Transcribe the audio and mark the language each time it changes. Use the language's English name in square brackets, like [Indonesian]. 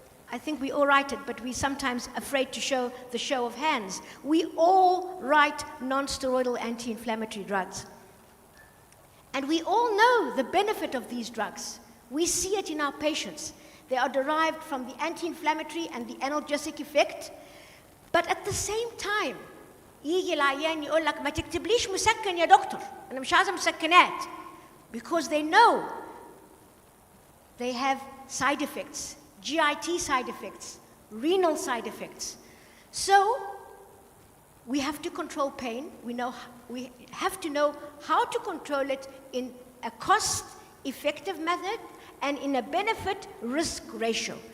[English] I think we all write it, but we're sometimes afraid to show the show of hands. We all write non-steroidal anti-inflammatory drugs. And we all know the benefit of these drugs. We see it in our patients. They are derived from the anti-inflammatory and the analgesic effect. But at the same time, [Arabic] يجي العيان يقول لك ما تكتبليش مسكن يا دكتور، أنا مش عايزة مسكنات. [English] Because they know they have side effects, GIT side effects, renal side effects. So we have to control pain. We have to know how to control it in a cost-effective method and in a benefit-risk ratio.